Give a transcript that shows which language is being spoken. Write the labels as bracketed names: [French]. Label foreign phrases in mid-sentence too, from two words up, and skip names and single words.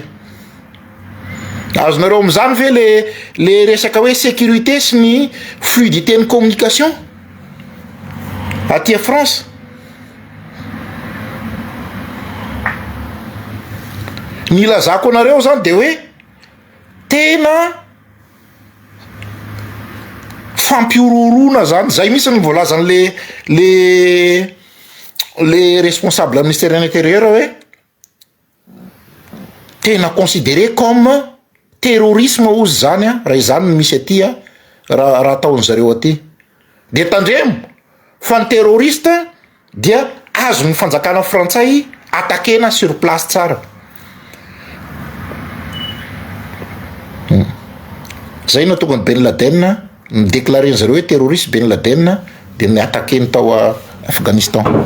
[Malagasy] Azonareo am'izany ve le resaka hoe sécurité sy ny fluidité ny communication aty a France. Ny ilazako anareo zany de hoe tena fampiororona zany, zay misy ny voalazany le [French] responsable ministère de l'intérieur [Malagasy] hoe tena [French] considéré comme terrorisme [Malagasy] ozy zany raha izany misy aty raha ataony zareo aty. De tandremo fa ny terroriste dia azo ny fanjakana frantsay atakena [French] sur place [Malagasy] tsara. Zay no tonga ny Ben Laden midéclaré zareo hoe terroriste Ben Laden de ny atakeny tao a Afghanistan.